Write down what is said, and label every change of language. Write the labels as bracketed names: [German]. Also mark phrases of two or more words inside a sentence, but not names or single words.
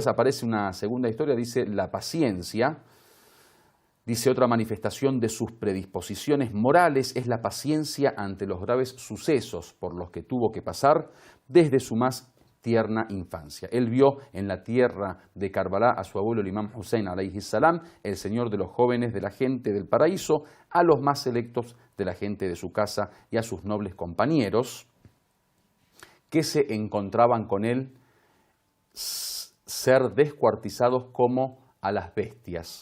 [Spanish] Aparece una segunda historia, dice: la paciencia. Dice: otra manifestación de sus predisposiciones morales es la paciencia ante los graves sucesos por los que tuvo que pasar desde su más tierna infancia. Él vio en la tierra de Karbala a su abuelo el imam Hussein [Arabic] عليه السلام, [Spanish] el señor de los jóvenes de la gente del paraíso, a los más selectos de la gente de su casa y a sus nobles compañeros que se encontraban con él ser descuartizados como a las bestias.